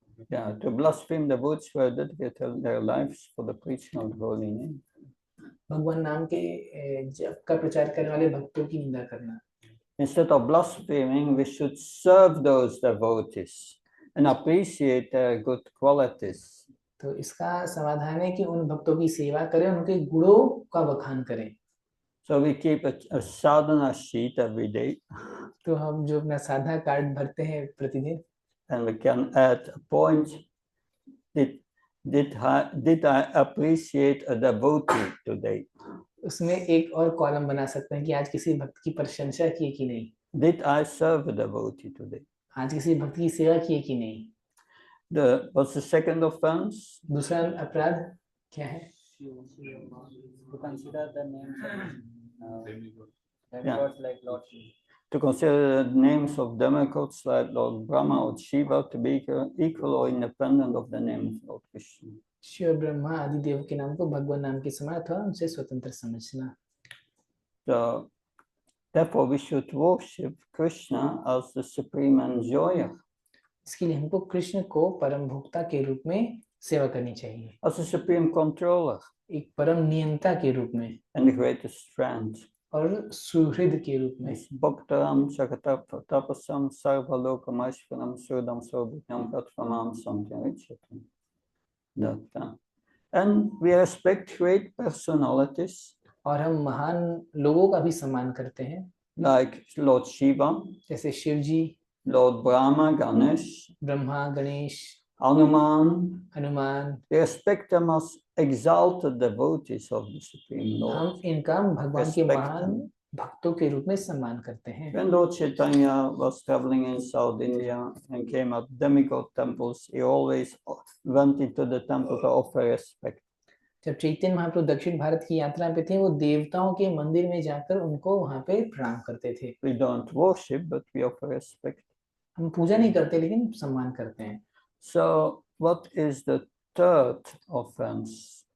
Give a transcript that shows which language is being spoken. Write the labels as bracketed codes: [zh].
[en] Yeah, to blaspheme the woods who dedicate their lives for the preaching of the holy name. [hi] भगवान नाम के जप का प्रचार करने वाले भक्तों की निंदा करना। [en] Instead of blaspheming, we should serve those devotees and appreciate their good qualities. [hi] तो इसका समाधान है कि उन भक्तों की सेवा करें, उनके गुणों का बखान करें। [en] So we keep a sadhana sheet every day. [hi] तो हम जो अपना साधना कार्ड भरते हैं प्रतिदिन, [en] and we can add a point. Did I appreciate a devotee today? [hi] उसमें एक और कॉलम बना सकते हैं कि आज किसी भक्त की प्रशंसा की कि नहीं। [en] Did I serve a devotee today? [hi] आज किसी भक्त की सेवा की कि नहीं। [en] What's the second offense? [hi] दूसरा अपराध क्या है? [en] To consider the names of demigods like Lord Shiva. To consider the names of demigods like Lord Brahma or Shiva to be equal or independent of the name of Lord Krishna. [hi] Shiv Brahma आदि देव के नाम को भगवान नाम के समान अथवा उनसे स्वतंत्र समझना। [en] So therefore we should worship Krishna as the supreme enjoyer. [hi] इसके लिए हमको कृष्ण को परम भोक्ता के रूप में सेवा करनी चाहिए, [en] as a supreme controller [hi] एक परम नियंता के रूप में [en] and the greatest friend. [hi] और सुहृद के रूप में। [sa] Bhaktaram Jagatapasam Sarvalokamashvaram Surdam Sobhyam Katvanam Samtyarichati. [en] And we respect great personalities [hi] और हम महान लोगों का भी सम्मान करते हैं, [en] like Lord Shiva, [hi] जैसे शिव जी, [en] Lord Brahma, Ganesh, [hi] Brahma, Ganesh, [en] Hanuman. [hi] Hanuman. [en] We respect them as exalted devotees of the Supreme Lord. [hi] हम इनका भगवान के [en] Respect [hi] महान [en] them. [hi] भक्तों के रूप में सम्मान करते हैं। [en] When Lord Chaitanya was traveling in South India and came at demigod temples, he always went into the temple to offer respect. [hi] जब चैतन्य महाप्रभु दक्षिण भारत की यात्रा पे थे, वो देवताओं के मंदिर में जाकर उनको वहां पे प्रणाम करते थे। [en] We don't worship, but we offer respect. [hi] हम पूजा नहीं करते, लेकिन सम्मान करते हैं। [en] So, what is the third offense?